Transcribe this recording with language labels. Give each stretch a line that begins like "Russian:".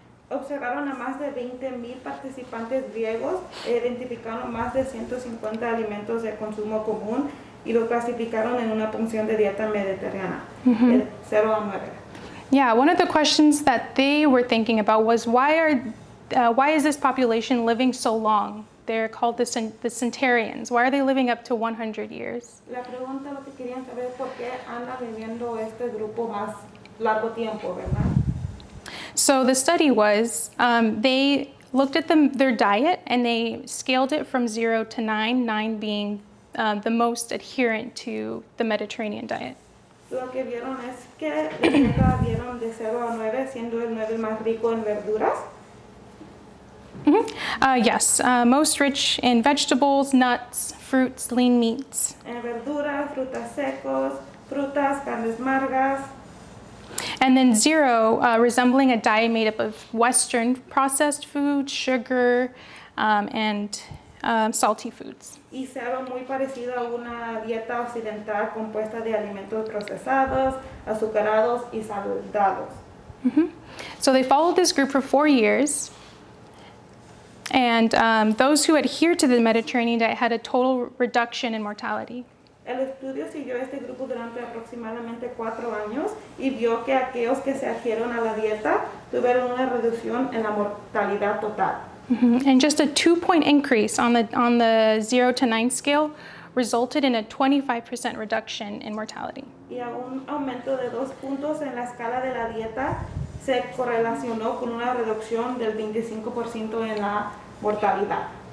Spanish: Observaron a más de 20,000 participantes griegos e identificaron más de 150 alimentos de consumo común y los clasificaron en una punción de dieta mediterránea, de 0 a 9.
English: Yeah, one of the questions that they were thinking about was why is this population living so long? They're called the centenarians. Why are they living up to 100 years?
Spanish: La pregunta lo que querían saber es por qué anda viviendo este grupo más largo tiempo, ¿verdad?
English: So the study was they looked at their diet and they scaled it from 0 to 9, 9 being the most adherent to the Mediterranean diet.
Spanish: Lo que vieron es que la dieta dieron de 0 a 9, siendo el 9 más rico en verduras.
English: Yes, most rich in vegetables, nuts, fruits, lean meats.
Spanish: En verduras, frutas secos, frutas, carnes margas.
English: And then 0, resembling a diet made up of Western processed food, sugar, and salty foods.
Spanish: Y 0 muy parecido a una dieta occidental compuesta de alimentos procesados, azucarados y saldados.
English: So they followed this group for 4 years. And those who adhered to the Mediterranean diet had a total reduction in mortality.
Spanish: El estudio siguió a este grupo durante aproximadamente 4 años y vio que aquellos que se adhirieron a la dieta tuvieron una reducción en la mortalidad total.
English: And just a 2-point increase on the 0 to 9 scale resulted in a 25% reduction in mortality.
Spanish: Y a un aumento de 2 puntos en la escala de la dieta se correlacionó con una reducción del 25% en la mortalidad.